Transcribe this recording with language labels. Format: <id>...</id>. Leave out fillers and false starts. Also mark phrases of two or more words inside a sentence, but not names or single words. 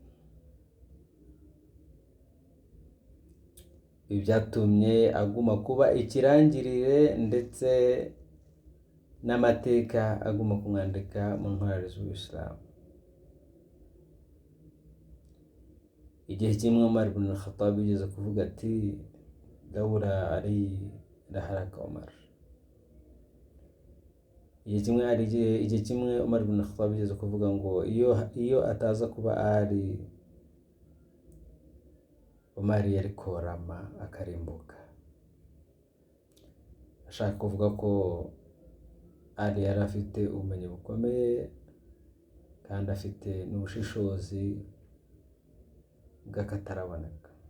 <rw>Ibi byatumye aguma kuba ikirangirire, ndetse n'amateka aguma kumwandika mu ntwari z'Ubusilamu. Igihe kimwe Umar ibn al-Khattab yigeze kuvuga ati</rw> <ar>لولا علي لهلك عمر.</ar> <rw>Igihe kimwe Umar ibn al-Khattab yigeze kuvuga ngo iyo ataza kuba Ali, Umar yari korama akarimbuka. Ashaka kuvuga ko Ali yari afite ubumenyi bukomeye, kandi afite n'ubushishozi bw'akataraboneka.</rw>